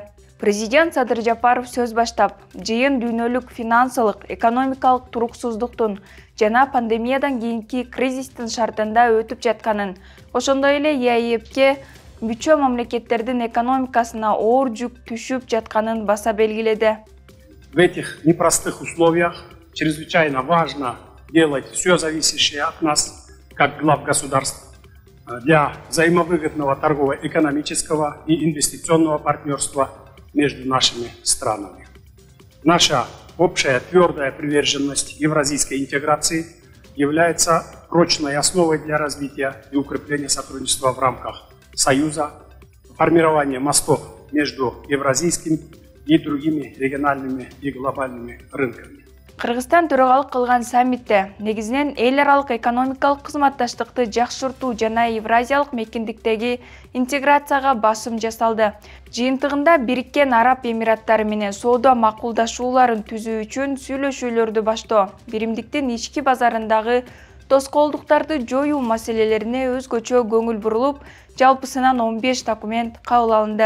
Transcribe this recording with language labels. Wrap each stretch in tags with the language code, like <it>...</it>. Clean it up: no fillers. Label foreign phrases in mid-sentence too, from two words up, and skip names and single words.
<ky>Президент Садыр Жапаров сөз баштап, жыйын дүйнөлүк финансылык, экономикалык туруксуздуктун жана пандемиядан кийинки кризистин шартында өтүп жатканын, ошондой эле ЕАЭПке мүчө мамлекеттердин экономикасына оор жүк түшүп жатканын баса белгиледи.</ky> <ru>В этих непростых условиях чрезвычайно важно делать все зависящее от нас, как глав государств, для взаимовыгодного торгово-экономического и инвестиционного партнерства между нашими странами. Наша общая твердая приверженность евразийской интеграции является прочной основой для развития и укрепления сотрудничества в рамках Союза, формирования мостов между евразийским и другими региональными и глобальными рынками.</ru> <ky>Кыргызстан төрагалык кылган саммитте негизинен эл аралык экономикалык кызматташтыкты жакшыртуу жана Евразиялык мекендиктеги интеграцияга басым жасалды. Жыйынтыгында Бириккен Араб Эмираттары менен соода макулдашууларын түзүү үчүн сүйлөшүүлөрдү баштоо, биримдиктин ички базарындагы тоскоолдуктарды жоюу маселелерине өзгөчө көңүл бурулуп, жалпысынан 15 документ кабыл алынды.</ky>